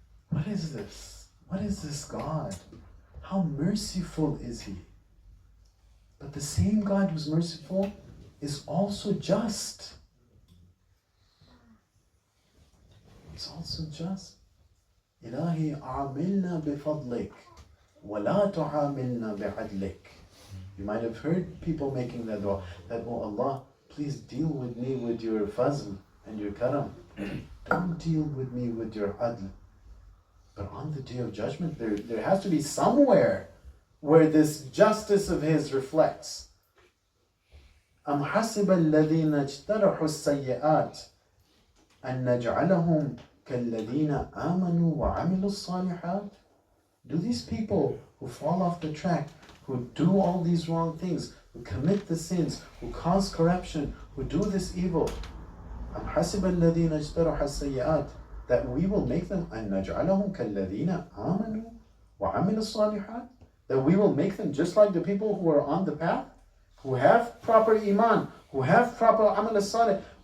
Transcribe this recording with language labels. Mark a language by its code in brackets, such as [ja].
[en] What is this? What is this God? How merciful is He? But the same God who's merciful is also just. It's also just. [ar] إلهي عاملنا بفضلك ولا تعاملنا بعدلك. [en] You might have heard people making that dua, that, oh Allah, please deal with me with your fazl and your karam. Don't deal with me with your adl. But on the day of judgment, there has to be somewhere where this justice of His reflects. [ar] أم حسب الذين اجترحوا السيئات أن نجعلهم كالذين آمنوا وعملوا الصالحات. [en] Do these people who fall off the track, who do all these wrong things, who commit the sins, who cause corruption, who do this evil, [ar] أم حسب الذين اجترحوا السيئات, [en] that we will make them [ar] أن نجعلهم كالذين آمنوا وعملوا الصالحات, [en] that we will make them just like the people who are on the path, who have proper iman, who have proper amal as-salih.